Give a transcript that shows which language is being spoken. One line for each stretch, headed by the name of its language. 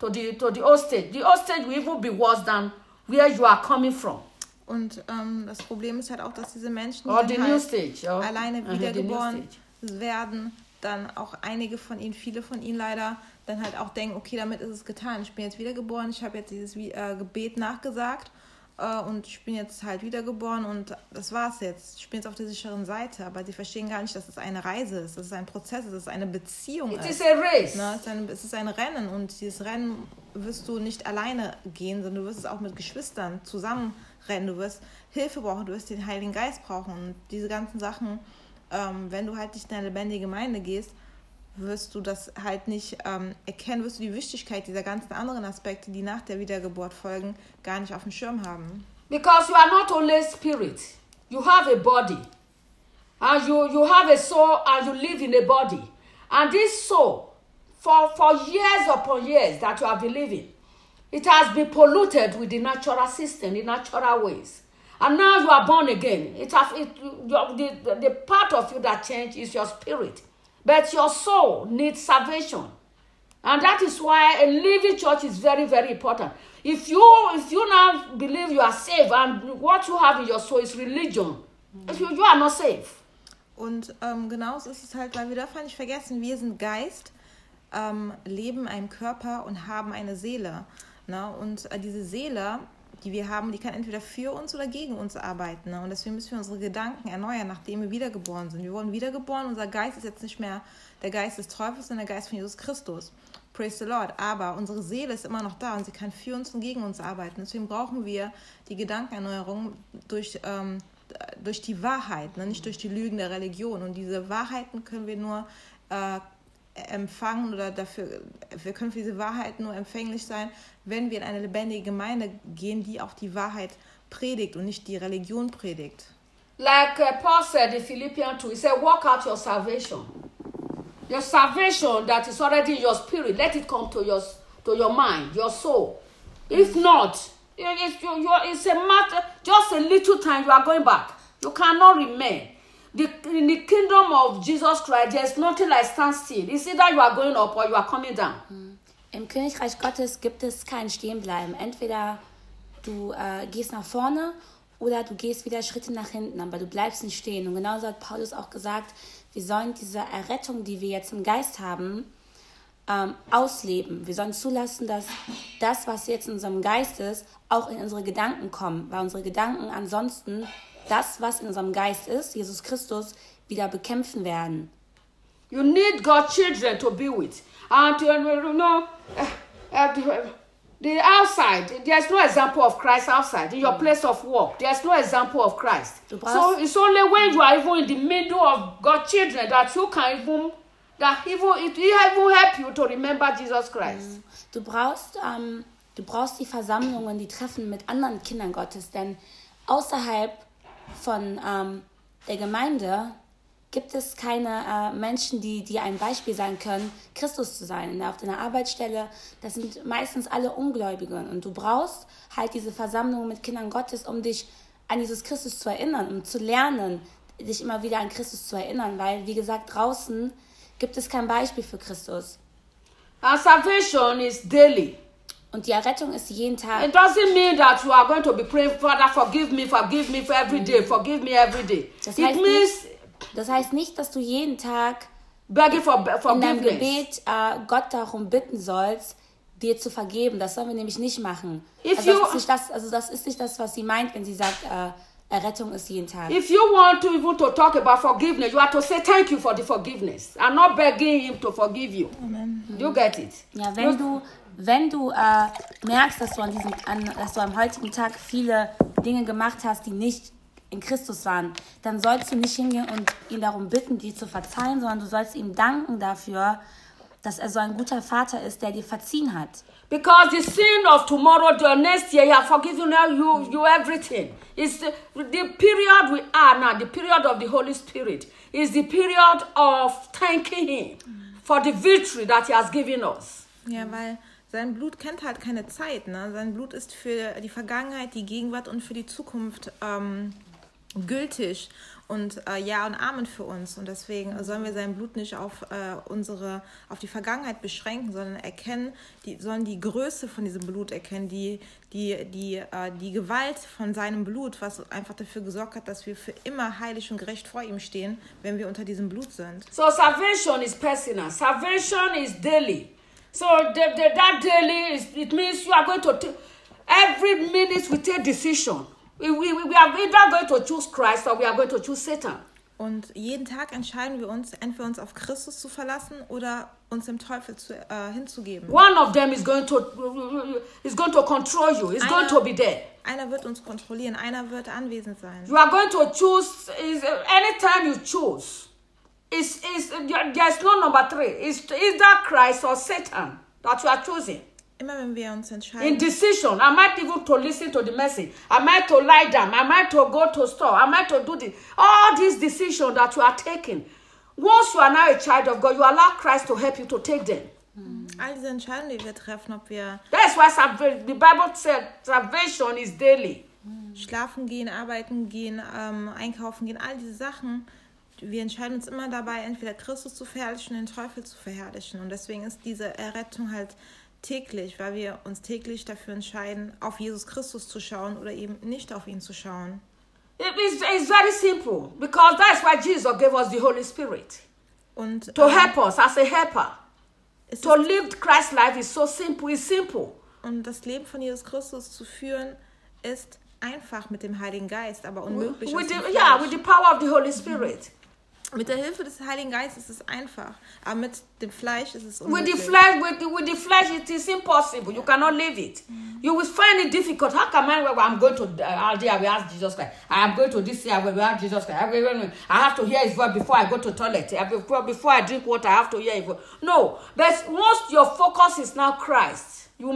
English: You will go back to the old stage. Will even be worse than where you are coming from.
German: Und das Problem ist halt auch, dass diese Menschen,
English: die the new stage,
German: alleine wiedergeboren werden, dann auch einige von ihnen, viele von ihnen leider, dann halt auch denken, okay, damit ist es getan. Ich bin jetzt wiedergeboren, ich habe jetzt dieses Gebet nachgesagt und ich bin jetzt halt wiedergeboren und das war's jetzt. Ich bin jetzt auf der sicheren Seite, aber sie verstehen gar nicht, dass es eine Reise ist, dass es ein Prozess ist, dass es eine Beziehung ist.
English: It is a race.
German: Ne? Es ist ein Rennen und dieses Rennen wirst du nicht alleine gehen, sondern du wirst es auch mit Geschwistern zusammen rennen. Du wirst Hilfe brauchen, du wirst den Heiligen Geist brauchen und diese ganzen Sachen, wenn du halt nicht in eine lebendige Gemeinde gehst, wirst du das halt nicht erkennen, wirst du die Wichtigkeit dieser ganzen anderen Aspekte, die nach der Wiedergeburt folgen, gar nicht auf dem Schirm haben.
English: Because you are not only spirit, you have a body. And you have a soul and you live in a body. And this soul, for years upon years that you have been living, it has been polluted with the natural system, the natural ways. And now you are born again. The part of you that changed is your spirit. But your soul needs salvation. And that is why a living church is very, very important. If you now believe you are saved and what you have in your soul is religion, you are not saved.
German: Und genauso ist es halt, weil wir dürfen nicht vergessen, wir sind Geist, leben in einem Körper und haben eine Seele. Ne? Und diese Seele die wir haben, die kann entweder für uns oder gegen uns arbeiten. Ne? Und deswegen müssen wir unsere Gedanken erneuern, nachdem wir wiedergeboren sind. Wir wurden wiedergeboren, unser Geist ist jetzt nicht mehr der Geist des Teufels, sondern der Geist von Jesus Christus.
English: Praise the Lord.
German: Aber unsere Seele ist immer noch da und sie kann für uns und gegen uns arbeiten. Deswegen brauchen wir die Gedankenerneuerung durch die Wahrheit, ne? Nicht durch die Lügen der Religion. Und diese Wahrheiten können wir nur empfangen oder dafür, wir können für diese Wahrheit nur empfänglich sein, wenn wir in eine lebendige Gemeinde gehen, die auch die Wahrheit predigt und nicht die Religion predigt.
English: Like Paul said in Philippians 2, he said, work out your salvation. Your salvation that is already in your spirit, let it come to your mind, your soul. If not, it's a matter, just a little time, you are going back. You cannot remain. In the kingdom of Jesus Christ, there is nothing like standstill. It's either you are going up or you are coming down.
German: Im Königreich Gottes gibt es kein Stehenbleiben. Entweder du gehst nach vorne oder du gehst wieder Schritte nach hinten, aber du bleibst nicht stehen. Und genauso hat Paulus auch gesagt, wir sollen diese Errettung, die wir jetzt im Geist haben, ausleben. Wir sollen zulassen, dass das, was jetzt in unserem Geist ist, auch in unsere Gedanken kommen. Weil unsere Gedanken ansonsten das, was in unserem Geist ist, Jesus Christus, wieder bekämpfen werden.
English: You need God's children to be with. And you know, the outside, there's no example of Christ outside. In your place of work, there's no example of Christ. So it's only when you are even in the middle of God's children that you can even, it will help you to remember Jesus Christ.
German: Du brauchst die Versammlungen, die Treffen mit anderen Kindern Gottes, denn außerhalb von der Gemeinde gibt es keine Menschen, die ein Beispiel sein können, Christus zu sein. Auf deiner Arbeitsstelle, das sind meistens alle Ungläubigen. Und du brauchst halt diese Versammlung mit Kindern Gottes, um dich an Jesus Christus zu erinnern, um zu lernen, dich immer wieder an Christus zu erinnern. Weil, wie gesagt, draußen gibt es kein Beispiel für Christus.
English: Our salvation is daily.
German: Und die Errettung ist jeden Tag.
English: It doesn't mean that you are going to be praying, Father, forgive me for every day, forgive me every day.
German: Das heißt nicht, dass du jeden Tag in deinem Gebet Gott darum bitten sollst, dir zu vergeben. Das sollen wir nämlich nicht machen. Das ist nicht das, was sie meint, wenn sie sagt, Errettung ist jeden Tag.
English: If you want to even to talk about forgiveness, you have to say thank you for the forgiveness. I'm not begging him to forgive you. Amen. You get it?
German: Ja, wenn du merkst, dass du dass du am heutigen Tag viele Dinge gemacht hast, die nicht in Christus waren, dann sollst du nicht hingehen und ihn darum bitten, dir zu verzeihen, sondern du sollst ihm danken dafür, dass er so ein guter Vater ist, der dir verziehen hat.
English: Because the sin of tomorrow, the next year, he has forgiven you everything. It's the period we are now, the period of the Holy Spirit, is the period of thanking him for the victory that he has given us.
German: Ja, weil sein Blut kennt halt keine Zeit. Ne? Sein Blut ist für die Vergangenheit, die Gegenwart und für die Zukunft gültig und ja und Amen für uns. Und deswegen sollen wir sein Blut nicht auf die Vergangenheit beschränken, sondern sollen die Größe von diesem Blut erkennen, die Gewalt von seinem Blut, was einfach dafür gesorgt hat, dass wir für immer heilig und gerecht vor ihm stehen, wenn wir unter diesem Blut sind.
English: So salvation is personal, salvation is daily. So that daily is, it means you are going to every minute we take decision. We are either going to choose Christ or we are going to choose Satan.
German: Und jeden Tag entscheiden wir uns, entweder uns auf Christus zu verlassen oder uns dem Teufel hinzugeben.
English: One of them is going to control you. It's going to be there.
German: Einer wird uns kontrollieren. Einer wird anwesend sein.
English: You are going to choose any time you choose. It's there's no number three. It's either Christ or Satan that you are choosing.
German: Immer wenn wir uns entscheiden.
English: In decision, am I even to listen to the message? Am I to lie down? Am I to go to store? Am I to do this? All these decisions that you are taking, once you are now a child of God, you allow Christ to help you to take them.
German: All diese Entscheidungen, die wir treffen, ob wir.
English: That is why the Bible said salvation is daily.
German: Schlafen gehen, arbeiten gehen, einkaufen gehen, all diese Sachen. Wir entscheiden uns immer dabei, entweder Christus zu verherrlichen oder den Teufel zu verherrlichen. Und deswegen ist diese Errettung halt täglich, weil wir uns täglich dafür entscheiden, auf Jesus Christus zu schauen oder eben nicht auf ihn zu schauen.
English: It's very simple, because that's why Jesus gave us the Holy Spirit.
German: Und,
English: to help us as a helper. To live Christ's life is so simple.
German: Und das Leben von Jesus Christus zu führen, ist einfach mit dem Heiligen Geist, aber unmöglich.
English: With the power of the Holy Spirit.
German: Mit der Hilfe des Heiligen Geistes ist es einfach, aber mit dem Fleisch ist es unmöglich.
English: With the flesh it is impossible. You cannot live it. You will find it difficult. How can man I'm going to all day we ask Jesus Christ. I am going to this year we ask Jesus Christ. I have to hear his voice before I go to toilet. Before I drink water, I have to hear his voice. No, but most your focus is now Christ.